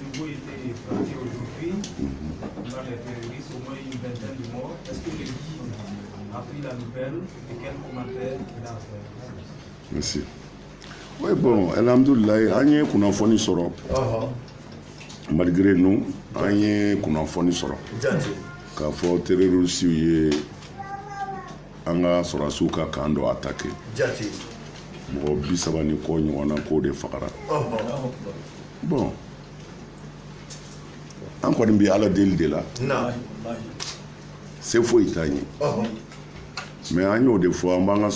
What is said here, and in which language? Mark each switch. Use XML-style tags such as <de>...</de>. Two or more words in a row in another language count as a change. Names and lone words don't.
<fr>nouveau été frappé aujourd'hui par les terroristes, au moins une vingtaine de morts. Est-ce que le guide a pris la nouvelle et quel commentaire il a fait? Merci. Oui, bon,</fr> <bm>alhamdoulilah,</bm> <fr>on y est</fr> <bm>kunnafoni sɔrɔ</bm> <fr>malgré nous, on y est</fr> <bm>kunnafoni sɔrɔ k'a fɔ terroristes ye an ka sɔrɔdasiw ka camp dɔ attaqué. Mɔgɔ 30 ni kɔ ɲɔgɔn na k'o de fagara. Bon, an kɔni bɛ ala deli de la se foyi t'an ye mais an y'o de fɔ an b'an ka</bm>